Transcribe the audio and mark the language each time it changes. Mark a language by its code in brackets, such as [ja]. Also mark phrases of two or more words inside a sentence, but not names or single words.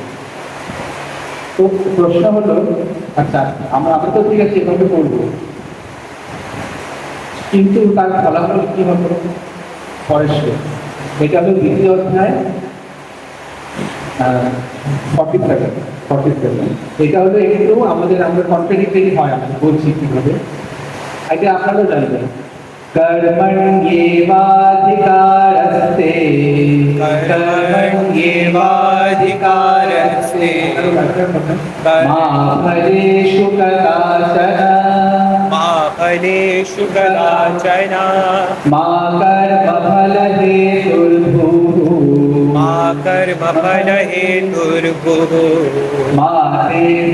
[bn] তো প্রশ্ন হলো, আচ্ছা আমরা তো ঠিক আছে এভাবে করবো, কিন্তু তার ফলাফল কি হবে পরের। এটা হলো 2য় অধ্যায় 47। এটা হলো একটু আমরা কন্ট্রাডিক্টরি হয়, আমি বলছি কিভাবে, এটা আপনারাও জানবেন। [sa] कर्मण्येवाधिकारस्ते मा फलेषु कदाचन मा कर्मफलहेतुर्भुः मा ते